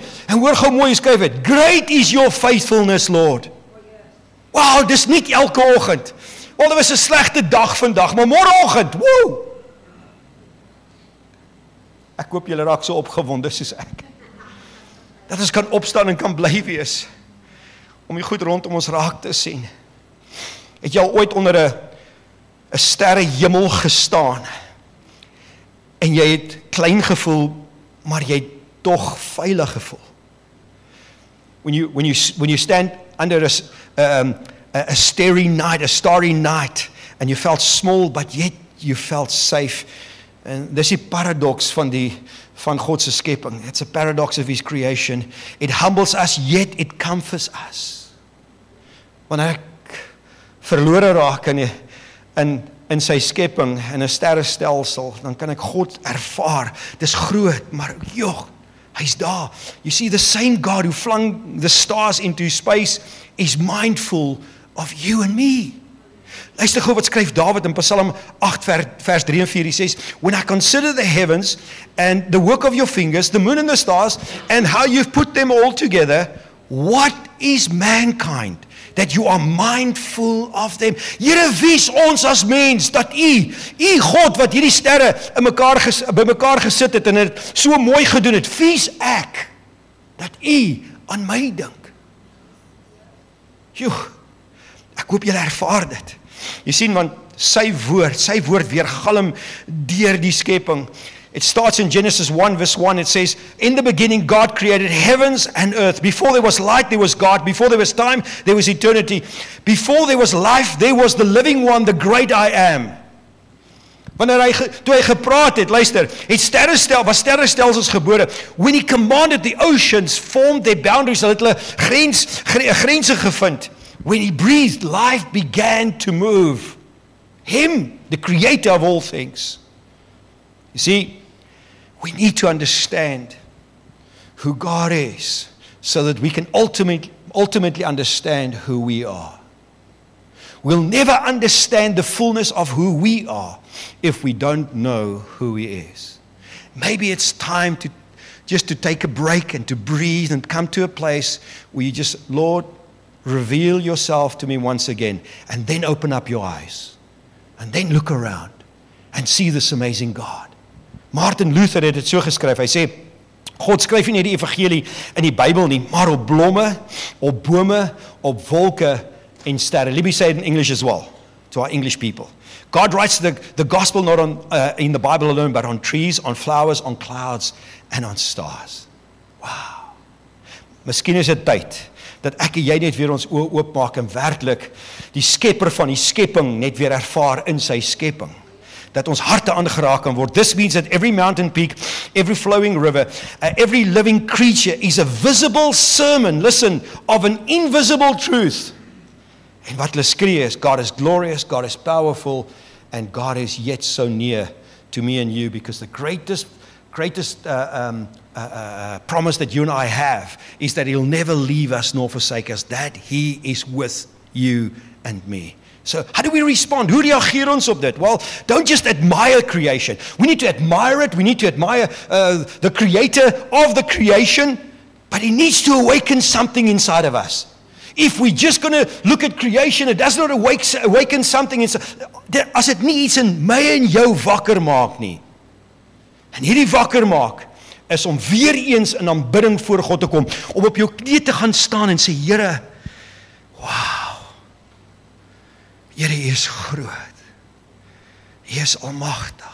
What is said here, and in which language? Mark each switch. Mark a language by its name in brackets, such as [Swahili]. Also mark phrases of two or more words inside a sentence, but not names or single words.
[Afrikaans] En hoor gou mooi skryf dit, [English] great is your faithfulness, Lord. [Afrikaans] Wow, dis nie elke oggend. Wel, dit was 'n slegte dag vandag, maar môreoggend, woe! Ek hoop julle raak so opgewonde soos ek. Dat ons kan opstaan en kan bly wees. Om die goed rondom ons raak te sien. Het jy al ooit onder 'n sterre hemel gestaan? En jy het klein gevoel, maar jy het tog veilig gevoel. [English] When you stand under a starry night, and you felt small, but yet you felt safe. [Afrikaans] En dis die paradox van God se skepping. [English] It's a paradox of his creation. It humbles us, yet it comforts us. [Afrikaans] Wanneer ek verlore raak in sy skepping, in 'n sterrestelsel, dan kan ek God ervaar. Dis groot, maar joh, hy's daar. [English] You see, the same God who flung the stars into space is mindful of you and me. [Afrikaans] Luister gou wat skryf Dawid in Psalm 8 vers 3 en 4. Hy sê, [English] when I consider the heavens and the work of your fingers, the moon and the stars, and how you've put them all together, what is mankind that you are mindful of them? [Afrikaans] Here, wies ons as mens, dat u God wat hierdie sterre bymekaar gesit het en het so mooi gedoen het, wies ek, dat u aan my dink. Joh, ek hoop julle ervaar dit. Jy sien, want sy woord weergalm deur die skepping. [English] It starts in Genesis 1 verse 1. It says, in the beginning God created heavens and earth. Before there was light, there was God. Before there was time, there was eternity. Before there was life, there was the living one, the great I am. [Afrikaans] Toe hy gepraat het, luister, was sterrestelsels gebore. [English] When he commanded the oceans, formed their boundaries, [Afrikaans] hulle grense gevind. [English] When he breathed, life began to move. Him, the creator of all things. You see, we need to understand who God is so that we can ultimately understand who we are. We'll never understand the fullness of who we are if we don't know who He is. Maybe it's time to just to take a break and to breathe and come to a place where you just, Lord, reveal yourself to me once again, and then open up your eyes and then look around and see this amazing God. [Afrikaans] Martin Luther het dit so geskryf. Hy sê, God skryf nie die evangelie in die Bybel nie, maar op blomme, op bome, op wolke en sterre. [English] Let me say it in English as well, to our English people. God writes the gospel not on in the Bible alone, but on trees, on flowers, on clouds and on stars. Wow. [Afrikaans] Miskien is dit tyd dat ek en jy net weer ons oë oopmaak en werklik die skepper van die skepping net weer ervaar in sy skepping. Dat ons harte aangeraak kan word. [English] This means that every mountain peak, every flowing river, every living creature is a visible sermon, listen, of an invisible truth. [Afrikaans] En wat hulle skree [English] is, God is glorious, God is powerful, and God is yet so near to me and you, because the greatest promise that you and I have is that He'll never leave us nor forsake us, that He is with you and me. So, how do we respond? [Afrikaans] Hoe reageer ons op dit? [English] Well, don't just admire creation. We need to admire it. We need to admire the creator of the creation, but He needs to awaken something inside of us. If we're just going to look at creation, it does not awaken something inside. [Afrikaans] As dit nie iets in my en jou wakker maak nie. En hierdie wakker maak is om weer eens in aanbidding voor God te kom, om op jou knie te gaan staan en sê, Here, wow. Here, U is groot. U is almagtig.